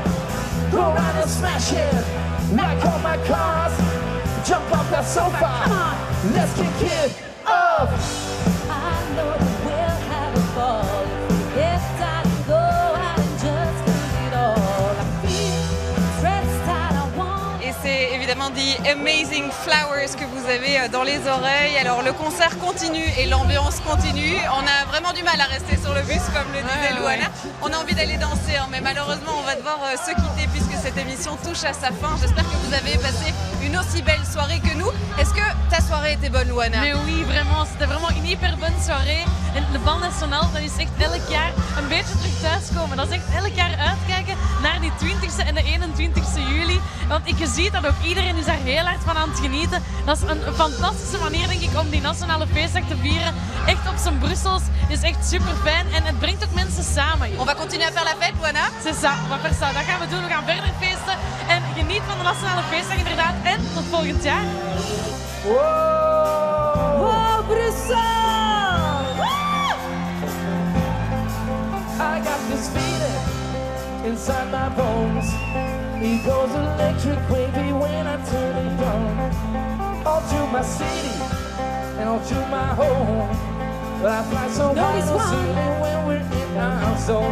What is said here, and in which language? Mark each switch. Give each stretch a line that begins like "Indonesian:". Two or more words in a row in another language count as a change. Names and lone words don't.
English: Go around and smash it. Like all my cars. Jump off that sofa. Come on. Let's kick it off. I know that we'll have a ball. If I can go out and just lose it all. I feel stressed out, I want.
French: Et c'est évidemment The Amazing Flowers que vous avez dans les oreilles. Alors le concert continue et l'ambiance continue. On a vraiment du mal à rester sur le bus comme le disait Louana. On a envie d'aller danser, mais malheureusement on va devoir se quitter puisque cette émission touche à sa fin. J'espère que vous avez passé une aussi belle soirée que nous. Est-ce que ta soirée était bonne, Luana? Mais oui, vraiment. C'était vraiment een hyper bonne soirée.
Dutch: En de Bal Nationale, dat is echt elk jaar een beetje terug thuiskomen. Dat is echt elk jaar uitkijken naar die 20e en de 21e juli. Want je ziet dat ook iedereen is daar heel hard van aan het genieten. Dat is een fantastische manier, denk ik, om die nationale feestdag te vieren. Echt op zijn Brussels. Is echt super fijn en het brengt ook mensen samen.
French: On va continuer à faire la fête, Luana? C'est ça, on va faire ça.
Dutch: Dat gaan we doen. We gaan verder feesten. En geniet van de nationale feestdag inderdaad. En tot volgend jaar.
English: Wow, Brussels! I got this feeling inside my bones. It goes electric wavy when I turn it on. All through my city and all through my home. But I fly so ceiling when we're in our zone.